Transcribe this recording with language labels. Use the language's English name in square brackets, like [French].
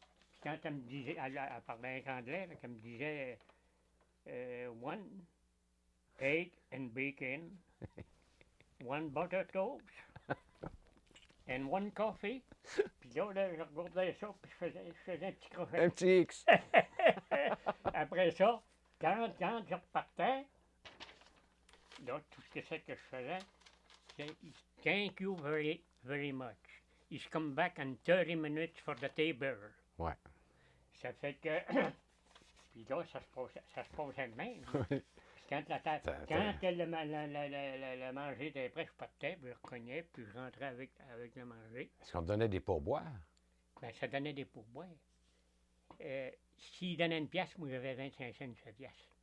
[French] Puis quand elle me disait, elle parlait en anglais, là, qu'elle me disait [English] one egg and bacon, one butter toast, and one coffee. [French] Puis là, je regardais ça, puis je faisais un petit crochet. Un petit X. Après ça, quand je repartais, là, tout ce que c'est que je faisais, c'est [English] thank you very, very much. He's come back in 30 minutes for the table. [French] Ouais. Ça fait que. Puis là, ça se passait de même. Puis quand le manger était prêt, je partais, puis je recognais, puis je rentrais avec le manger. Est-ce qu'on te donnait des pourboires? Ben, ça donnait des pourboires. S'il donnait une pièce, moi, j'avais 25 cents sur la pièce.